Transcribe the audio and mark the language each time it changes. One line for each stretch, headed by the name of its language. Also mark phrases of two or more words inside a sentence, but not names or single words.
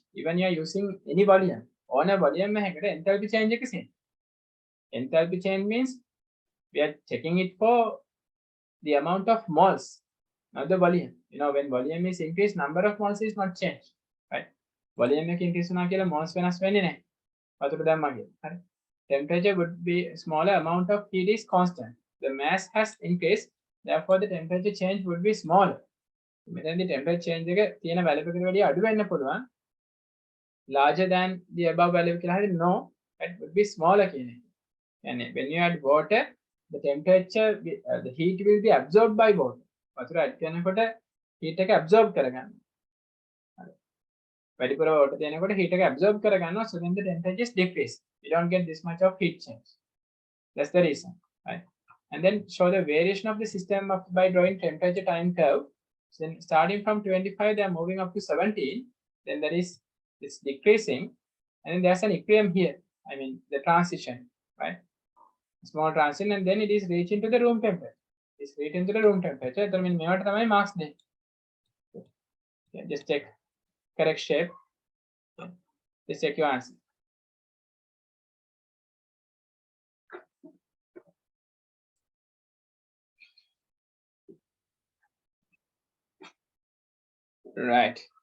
English: Even you are using any volume, on a volume, enthalpy change. Enthalpy change means we are checking it for the amount of moles, not the volume. You know, when volume is increased, number of moles is not changed. Right? Volume increase moles
Sinhala: වෙනස් වෙන්නේ නැහැ. වතුර දැම්මා කියලා. හරි.
English: Temperature would be smaller, amount of heat is constant. The mass has increased, therefore the temperature change would be smaller.
Sinhala: මෙතනදී
English: temperature change
Sinhala: එක තියෙන value එකකට වැඩිය අඩු වෙන්න පුළුවන්.
English: Larger than the above value
Sinhala: කියලා හරි
English: no, it would be smaller
Sinhala: කියන එක.
English: And when you add water, the temperature, the heat will be absorbed by water.
Sinhala: වතුර add කරනකොට heat එක absorb කරගන්න. වැඩිපුර water දෙනකොට heat එක absorb කරගන්නවා,
English: so then the temperature is decreased. You don't get this much of heat change. That's the reason, right? And then show the variation of the system by drawing temperature time curve. So then starting from 25, they are moving up to 17. Then there is this decreasing, and then there's an equilibrium here. I mean the transition, right? Small transition, and then it is reaching to the room temperature. It's reaching to the room temperature. That means
Sinhala: මේවට තමයි marks දෙන්නේ.
English: Okay, just check correct shape. Okay. Just check your answer. Right.